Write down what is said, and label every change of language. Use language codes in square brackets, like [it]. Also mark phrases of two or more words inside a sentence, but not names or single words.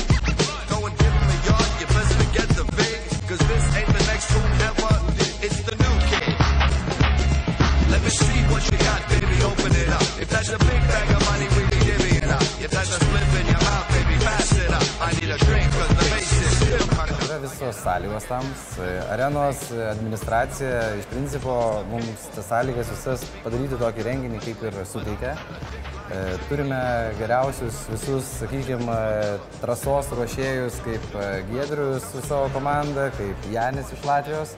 [en] Cause this ain't the next whoever, it's the new kid. Let me see what you got, baby, open it up. If that's a big bag of money, we be divvying up. If that's a slip in your mouth, baby, pass it up. I need a drink cause the bass is still coming. [lt] Yra visos sąlygos tam, arenos administracija iš principo mums tas sąlygas visas padaryti tokį renginį kaip ir suteikia. Turime geriausius visus, sakykime, trasos ruošėjus kaip Giedrius su savo komanda, kaip Janis iš Latvijos.